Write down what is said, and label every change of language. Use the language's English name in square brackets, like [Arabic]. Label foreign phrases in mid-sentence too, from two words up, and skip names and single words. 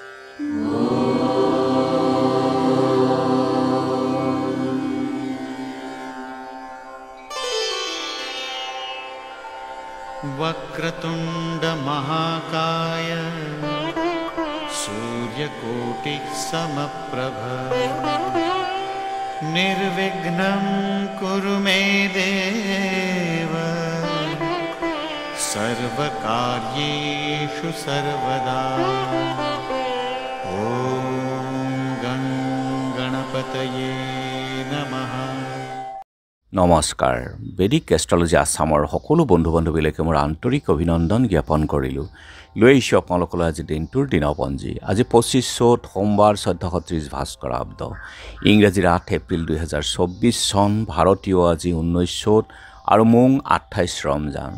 [Sanskrit] वक्रतुंड महाकाय सूर्यकोटि समप्रभ निर्विघ्नं कुरु मे देव सर्वकार्येषु सर्वदा। ओम गं गणपतये नमः। [Assamese] নমস্কাৰ। বেদিক এষ্ট্ৰলজি আছামৰ সকলো বন্ধু বান্ধৱীলৈকে মোৰ আন্তৰিক অভিনন্দন জ্ঞাপন কৰিলোঁ। লৈ আহিছোঁ আপোনালোকলৈ আজি দিনটোৰ দিনপঞ্জী। আজি 25 চ'ত সোমবাৰ 1430 ভাস্কৰাব্দ, ইংৰাজীৰ 8 এপ্ৰিল 2024 চন, ভাৰতীয় আজি 19 চ'ত আৰু মোং 28 ৰমজান।